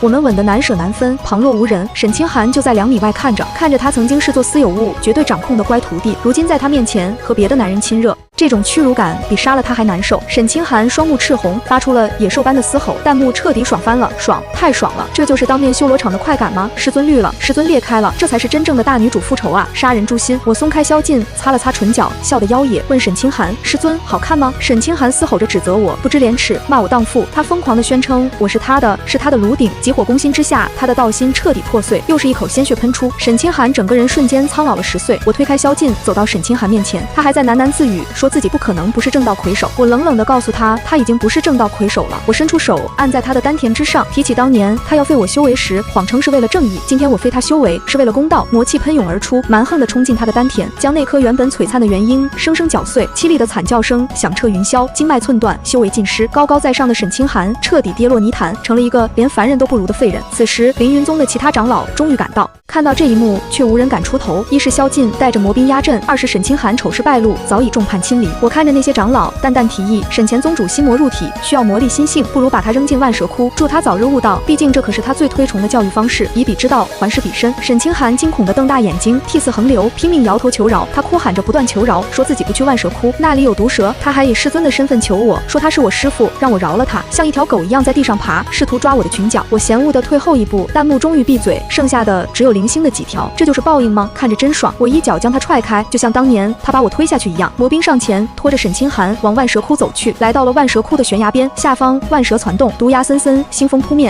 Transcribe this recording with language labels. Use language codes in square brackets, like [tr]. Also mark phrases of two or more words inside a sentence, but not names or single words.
[zh] 我們吻得難捨難分，旁若無人。沈清寒就在2米外看着他曾經視作私有物，絕對掌控的乖徒弟，如今在他面前和別的男人親熱，這種屈辱感比殺了他還難受。沈清寒雙目赤紅，發出了野獸般的嘶吼，彈幕徹底爽翻了，爽，太爽了！這就是當面修羅場的快感嗎？師尊綠了，師尊裂開了，這才是真正的大女主復仇啊！殺人誅心。我鬆開蕭盡，擦了擦唇角，笑得妖冶，問沈清寒，師尊好看嗎？沈清寒嘶吼着指責我不知廉恥，罵我蕩婦。他瘋狂地宣稱我是他的爐鼎。急火攻心之下，他的道心徹底破碎，又是一口鮮血噴出。沈清寒整個人瞬間蒼老了10歲。我推開蕭盡，走到沈清寒面前，他還在喃喃自語，說自己不可能不是正道魁首。我冷冷地告訴他，他已經不是正道魁首了。我伸出手按在他的丹田之上，提起當年他要废我修為時，謊稱是為了正義。今天我废他修為是為了公道。魔氣噴湧而出，蠻橫地衝進他的丹田，將那顆原本璀璨的元嬰生生攪碎。淒厲的慘叫聲響徹雲霄，經脈寸斷，修為盡失。高高在上的沈清寒徹底跌落泥潭，成了一個連凡人都不如的廢人。此時凌雲宗的其他長老終於趕到，看到這一幕卻無人敢出頭。一是蕭盡帶着魔兵壓陣，二是沈清寒醜事敗露，早已眾叛親離。我看着那些長老，淡淡提議，沈前宗主心魔入體，需要魔力心性，不如把他扔進萬蛇窟，祝他早日悟道，畢竟這可是他最推崇的教育方式，以彼之道還施彼身。沈清寒驚恐地瞪大眼睛，涕泗橫流，拼命搖頭求饒。他哭喊着不斷求饒，說自己不去萬蛇窟，那裡有毒蛇。他還以師尊的身份求我，說他是我師父，讓我饒了他，像一條狗一樣在地上爬，試圖抓我的裙角。我嫌惡地退後一步，彈幕終於閉嘴，剩下的只有零星的幾條。這就是報應嗎？看着真爽。我一腳將他踹開，就像當年他把我推下去一樣。魔兵上前拖着沈清寒往萬蛇窟走去，來到了萬蛇窟的懸崖邊，下方萬蛇竄動，毒牙森森，腥風撲面。